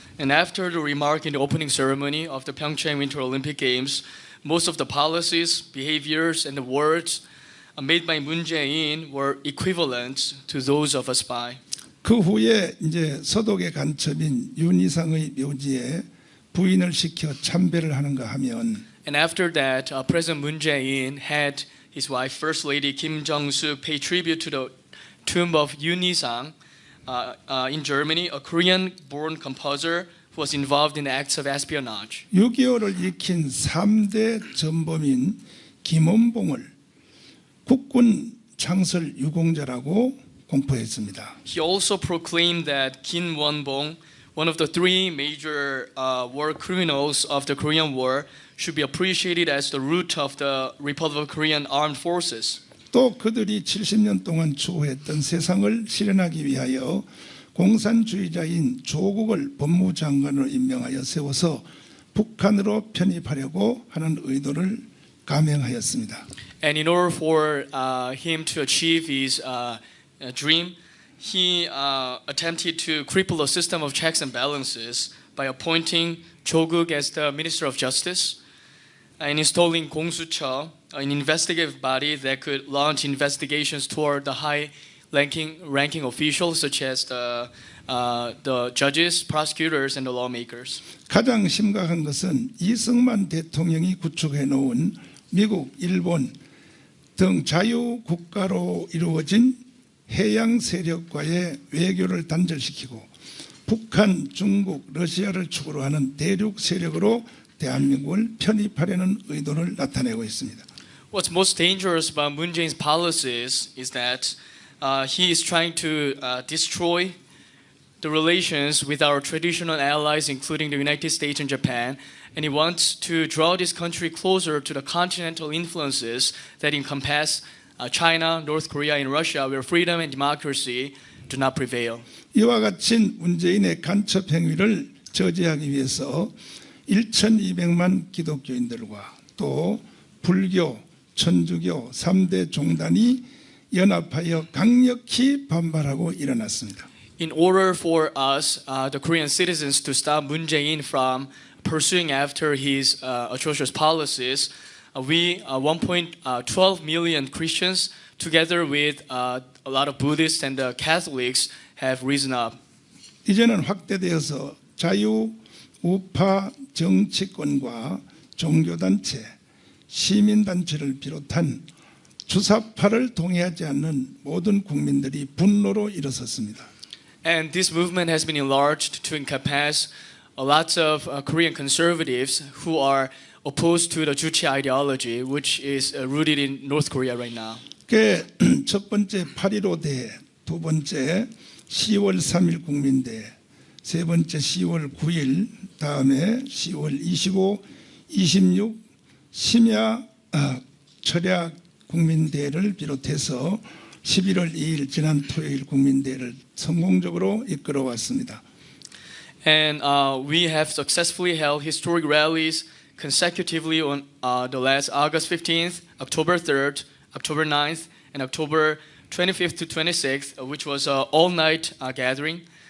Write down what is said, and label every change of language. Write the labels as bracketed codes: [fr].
[en] And after the remark in the opening ceremony of the Pyeongchang Winter Olympic Games, most of the policies, behaviors, and the words made by Moon Jae-in were equivalent to those of a spy. [ko] 그 후에 이제 서독의 간첩인 윤희상의 묘지에 부인을 시켜 참배를 하는가 하면, [en] And after that, President Moon Jae-in had his wife, First Lady Kim Jong-suk, pay tribute to the tomb of Yoon Hee-sang in Germany, a Korean-born composer who was involved in acts of espionage. [ko] 6.25를 익힌 3대 전범인 김원봉을 국군 창설 유공자라고 공포했습니다. [en] He also proclaimed that Kim Won-bong, one of the three major war criminals of the Korean War, should be appreciated as the root of the Republic of Korean Armed Forces. [ko] 또 그들이 70년 동안 추구했던 세상을 실현하기 위하여 공산주의자인 조국을 법무장관으로 임명하여 세워서 북한으로 편입하려고 하는 의도를 감행하였습니다. [en] And in order for him to achieve his dream, he attempted to cripple the system of checks and balances by appointing Cho Guk as the Minister of Justice and installing 공수처, an investigative body that could launch investigations toward the high-ranking officials such as the judges, prosecutors, and the lawmakers. [ko] 가장 심각한 것은 이승만 대통령이 구축해 놓은 미국, 일본 등 자유국가로 이루어진 해양 세력과의 외교를 단절시키고 북한, 중국, 러시아를 축으로 하는 대륙 세력으로 대한민국을 편입하려는 의도를 나타내고 있습니다. [en] What's most dangerous about Moon Jae-in's policies is that he is trying to destroy the relations with our traditional allies, including the United States and Japan, and he wants to draw this country closer to the continental influences that encompass China, North Korea, and Russia, where freedom and democracy do not prevail. [ko] 이와 같은 문재인의 간첩 행위를 저지하기 위해서 1,200만 기독교인들과 또 불교, 천주교 3대 종단이 연합하여 강력히 반발하고 일어났습니다. [en] In order for us, the Korean citizens, to stop Moon Jae-in from pursuing after his atrocious policies, we 1.12 million Christians, together with a lot of Buddhists and Catholics, have risen up. [ko] 이제는 확대되어서 자유, 우파 정치권과 종교단체, 시민단체를 비롯한 주사파를 동의하지 않는 모든 국민들이 분노로 일어섰습니다. [en] And this movement has been enlarged to encompass lots of Korean conservatives who are opposed to the Juche ideology, which is rooted in North Korea right now. [ko] 첫 번째 8.15 대회, 두 번째 10월 3일 국민대회, 세 번째 10월 9일, 다음에 10월 25, 26 심야 철야 국민대회를 비롯해서 11월 2일 지난 토요일 국민대회를 성공적으로 이끌어왔습니다. [en] And we have successfully held historic rallies consecutively on the last August 15th, October 3rd, October 9th, and October 25th to 26th, which was an all-night gathering.